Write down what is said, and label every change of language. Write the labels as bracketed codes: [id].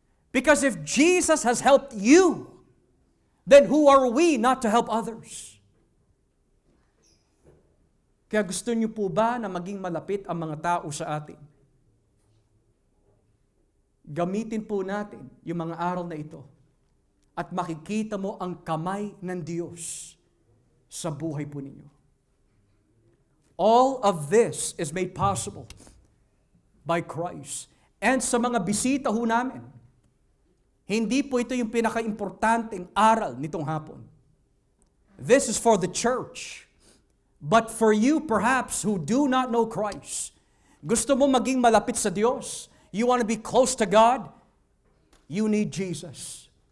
[en] Because if Jesus has helped you, then who are we not to help others? [tl] Kaya gusto niyo po ba na maging malapit ang mga tao sa atin? Gamitin po natin yung mga aral na ito at makikita mo ang kamay ng Diyos sa buhay po ninyo. [en] All of this is made possible by Christ. [tl] And sa mga bisita ho namin, hindi po ito yung pinaka-importanteng aral nitong hapon. [en] This is for the church. But for you perhaps who do not know Christ, [tl] gusto mo maging malapit sa Diyos, [en] you want to be close to God, you need Jesus.